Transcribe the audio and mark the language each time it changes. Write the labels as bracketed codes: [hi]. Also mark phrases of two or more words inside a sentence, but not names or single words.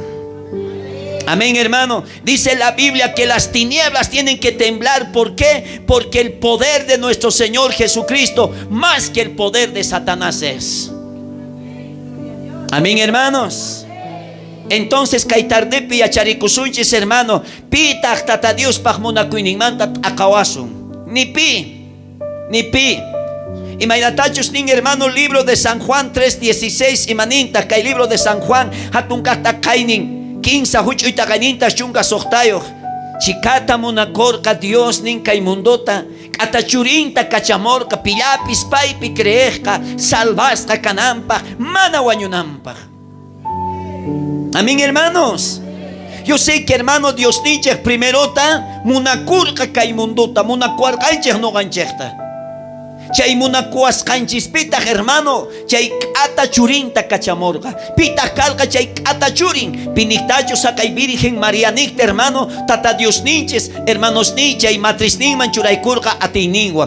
[es] Amén, hermano. Dice la Biblia que las tinieblas tienen que temblar. ¿Por qué? Porque el poder de nuestro Señor Jesucristo, más que el poder de Satanás, es. Amén, hermanos. Entonces, [qu] kaitardepi acharikusunchis, hermano, pita tata Dios pagmunakuinimanta akawasun. Ni pi. Imaynatachus nin, hermano, libro de San Juan 3:16 imaninta, kay libro de San Juan hatunkata kainin 15 huchuita ganinta chunga sohtayo. chikata munakorka Dios nin kay mundota katachurinta kachamorka pillapis paypi creejka salvasqa kananpaq mana wañunanpaq. [es] Amén, hermanos. Yo sé que, [qu] hermano, Dios nichej primerota munakurqa kay mundota munakuarqanchej noqanchejta. Chay munakuasqanchispitaq, hermano, chay k'ata churinta kachamorqa. Pitaq karqa chay k'ata churin piniktachu sakay Virgen María nikta, hermano, tata Dios ninches, hermanos ni chay matriz ninman churaykurqa atiyninwan.